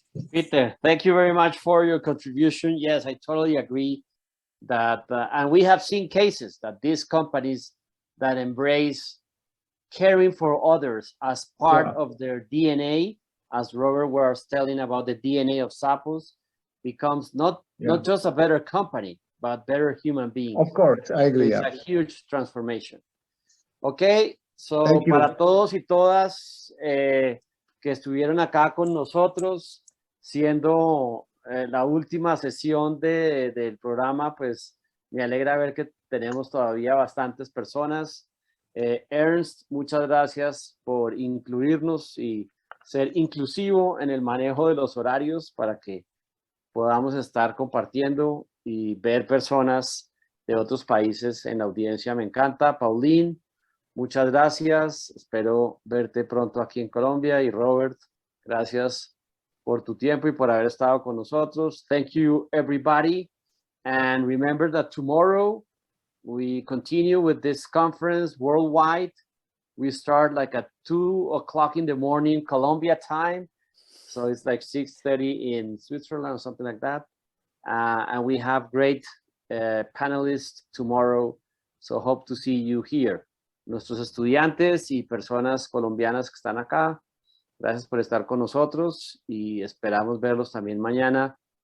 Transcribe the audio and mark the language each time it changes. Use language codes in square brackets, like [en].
[en] Peter, thank you very much for your contribution. Yes, I totally agree that, and we have seen cases that these companies that embrace caring for others as part of their DNA, as Robert was telling about the DNA of Zappos, becomes not just a better company, but better human beings. Of course, I agree. It's a huge transformation. Okay, so [es] para todos y todas que estuvieron acá con nosotros, siendo la última sesión del programa, pues me alegra ver que tenemos todavía bastantes personas. Ernst, muchas gracias por incluirnos y ser inclusivo en el manejo de los horarios para que podamos estar compartiendo y ver personas de otros países en la audiencia. Me encanta. Pauline, muchas gracias. Espero verte pronto aquí en Colombia. Y Robert, gracias por tu tiempo y por haber estado con nosotros. [en] Thank you, everybody. And remember that tomorrow we continue with this conference worldwide. We start like at 2 o'clock in the morning, Colombia time. So it's like 6:30 in Switzerland or something like that. And we have great panelists tomorrow. So hope to see you here. [es] Nuestros estudiantes y personas colombianas que están acá, gracias por estar con nosotros y esperamos verlos también mañana.